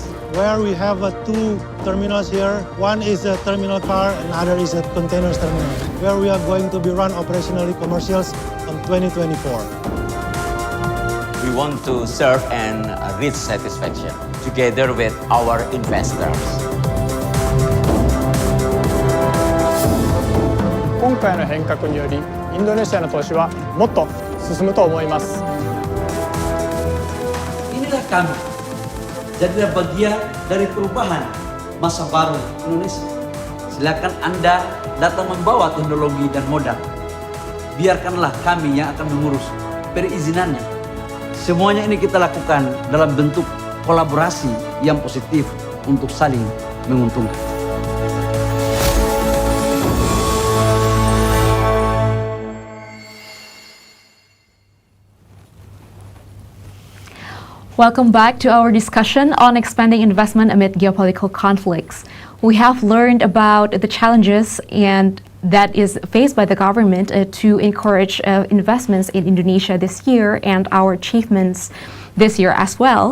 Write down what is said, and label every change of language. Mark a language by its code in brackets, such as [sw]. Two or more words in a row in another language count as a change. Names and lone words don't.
[en] Where we have two terminals here. One is a terminal car, another is a containers terminal, where we are going to be run operationally commercials on 2024. We want to serve and reach satisfaction together with our investors. [ja] 今回の変革により、インドネシアの投資はもっと進むと思います。 [id] Inilah kami. Jadilah bagian dari perubahan masa baru Indonesia. Silakan Anda datang membawa teknologi dan modal. Biarkanlah kami yang akan mengurus perizinannya. Semuanya ini kita lakukan dalam bentuk kolaborasi yang positif untuk saling menguntungkan. [en] Welcome back to our discussion on expanding investment amid geopolitical conflicts. We have learned about the challenges and that is faced by the government to encourage investments in Indonesia this year and our achievements this year as well.